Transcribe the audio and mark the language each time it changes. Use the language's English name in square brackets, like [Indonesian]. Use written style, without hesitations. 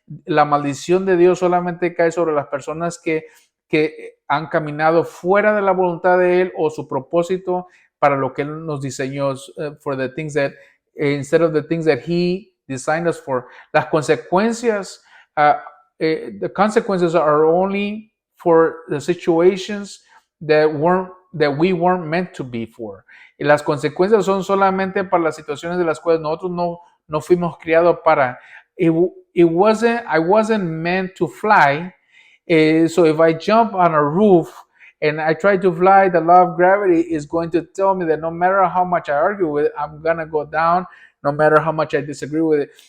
[Spanish] La maldición de Dios solamente cae sobre las personas que han caminado fuera de la voluntad de él o su propósito para lo que él nos diseñó, [English] for the things that instead of the things that he designed us for. [Spanish] Las consecuencias, [English] the consequences are only for the situations that we weren't meant to be for. [Spanish] Y las consecuencias son solamente para las situaciones de las cuales nosotros no fuimos criados para. [English] I wasn't meant to fly. So if I jump on a roof and I try to fly, the law of gravity is going to tell me that no matter how much I argue with it, I'm going to go down, no matter how much I disagree with it.